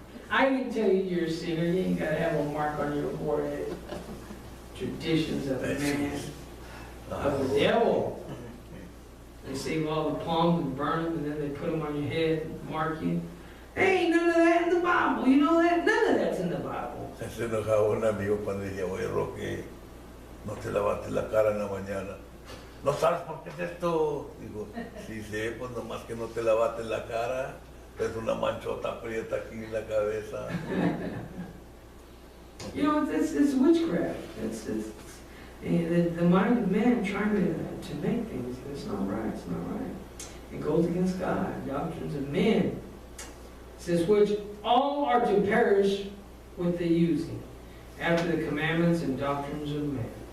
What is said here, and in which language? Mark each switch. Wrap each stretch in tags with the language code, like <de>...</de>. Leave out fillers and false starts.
<en>I can tell you you're a sinner. You ain't got to have a mark on your forehead. Traditions of man, of the devil. They save all the plums and burn them, and then they put them on your head and mark you. There ain't none of that in the Bible. You know that? None of that's in the Bible.</en> <es>Se enojaba un amigo cuando decía, oye, Roque, no te lavaste la cara en la mañana. ¿No sabes por qué es esto? Digo, sí sé, pues nomás que no te lavaste la cara. Es una manchota prieta aquí en la cabeza.</es> <en>It's witchcraft. It's the mind of man trying to make things. It's not right. It's not right. It goes against God, doctrines of men. It says, which all are to perish with the using, after the commandments and doctrines of men.</en>